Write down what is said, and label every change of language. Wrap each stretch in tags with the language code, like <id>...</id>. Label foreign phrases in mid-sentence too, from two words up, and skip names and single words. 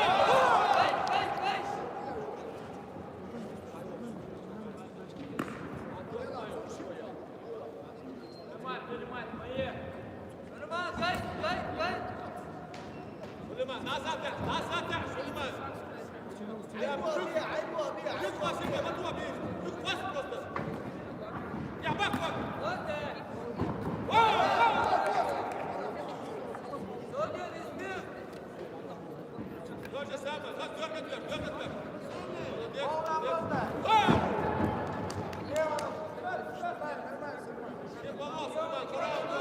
<ru>Гай. Сулейман, поехали. Сулейман, гай. Сулейман, назад, Сулейман.</ru> <tr>Yük basın ya, bak abi. Yük bas просто. Ya bak.</tr> <ru>Вот так. Соня, Лизмир. То же самое. Дергай вверх. Молодец. Не баланс, Сулейман, по раунду.</ru>